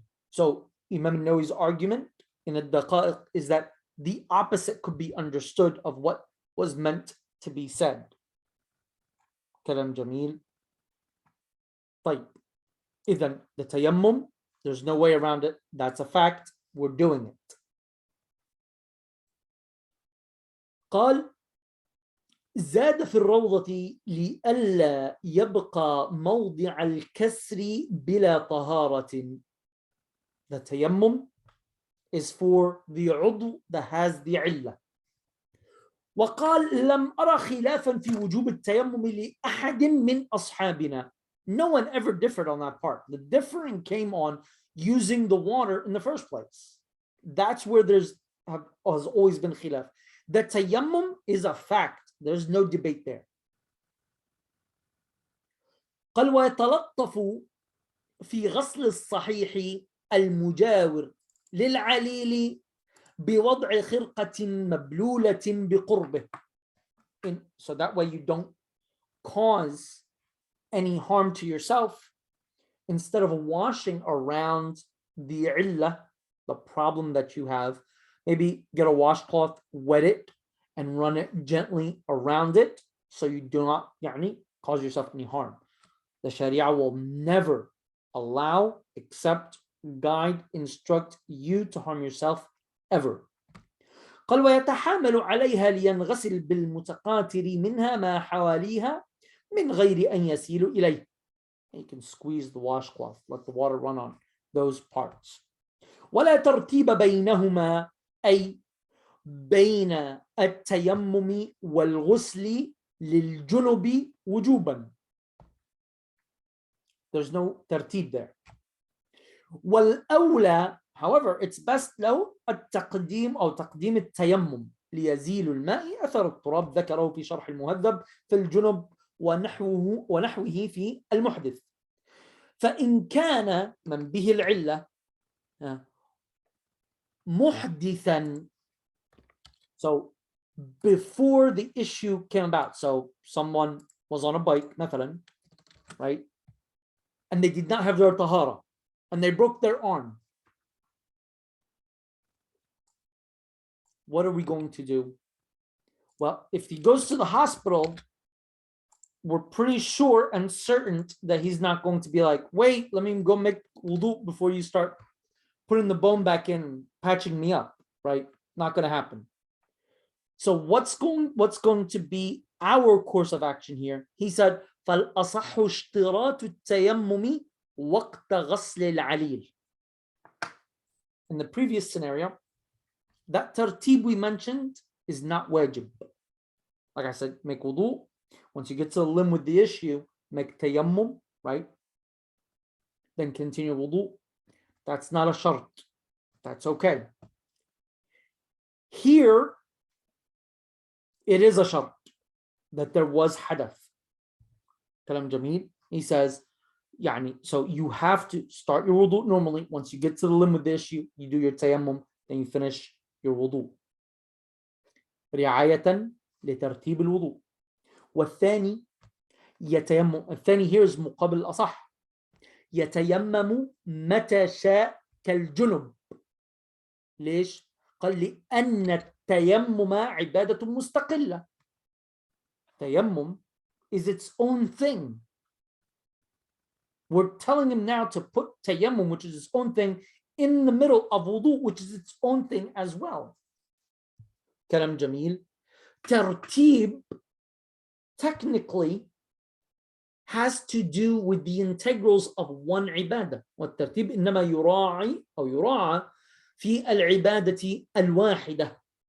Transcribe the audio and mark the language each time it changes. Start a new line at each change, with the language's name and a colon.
English: So Imam Nawawi's argument in al-Daqa'iq is that the opposite could be understood of what was meant to be said.
Arabic: Kalam Jameel. طيب.
English: Then the tayammum, there's no way around it. That's a fact. We're doing it.
Arabic: قال زاد في الروضة لئلا يبقى موضع الكسر بلا طهارة.
English: The tayammum is for the عضو that has the علة.
Arabic: وقال لم أرى خلافا في وجوب التيمم لأحد من أصحابنا.
English: No one ever differed on that part. The differing came on using the water in the first place. That's where has always been khilaf. The tayammum is a fact. There's no debate there.
Arabic: قال ويتلطف في غسل الصحيح المجاور للعليل بوضع خرقة مبلولة بقربه.
English: So that way you don't cause any harm to yourself, instead of washing around the illah, the problem that you have, maybe get a washcloth, wet it, and run it gently around it so you do not cause yourself any harm. The Sharia will never allow, accept, guide, instruct you to harm yourself ever.
Arabic: قال ويتحامل عليها لينغسل بالمتقاطر منها ما حواليها من غير أن يسيل إليه.
English: You can squeeze the washcloth, let the water run on those parts.
Arabic: ولا ترتيب بينهما أي بين التيمم والغسل للجنب وجوبا.
English: There's no ترتيب there.
Arabic: والأولى,
English: however, it's best
Arabic: لو التقديم أو تقديم التيمم ليزيل الماء أثر التراب، ذكره في شرح المهذب في الجنب ونحوه في المحدث. فإن كان من به العلة محدثا,
English: so before the issue came about, so someone was on a bike مثلا, right, and they did not have their tahara and they broke their arm, what are we going to do? Well, if he goes to the hospital, we're pretty sure and certain that he's not going to be like, wait, let me go make wudu before you start putting the bone back in, patching me up, right? Not going to happen. So what's going to be our course of action here? He said,
Arabic: فَالْأَصَحُ اشْتِرَاطُ التَّيَمُّمِ وَقْتَ غَسْلِ الْعَلِيلِ.
English: In the previous scenario, that tartib we mentioned is not wajib. Like I said, make wudu. Once you get to the limb with the issue, make tayammum, right? Then continue wudu. That's not a shart. That's okay. Here, it is a shart that there was hadath.
Arabic: Kalam Jameel.
English: He says, so you have to start your wudu normally. Once you get to the limb with the issue, you do your tayammum, then you finish your wudu.
Arabic: رعاية لترتيب الوضوء. والثاني يتيمم. الثاني
English: here is
Arabic: مقابل الأصح. يتيمم متى شاء كالجنب. ليش؟ قال لأن التيمم عبادة مستقلة.
English: تيمم is its own thing. We're telling him now to put tayammum, which is its own thing, in the middle of wudu, which is its own thing as well.
Arabic: Kalam Jameel.
English: Tartib technically has to do with the integrals of one ibadah.
Arabic: والترتيب إنما يراعي أو يراعى في العبادة الواحدة.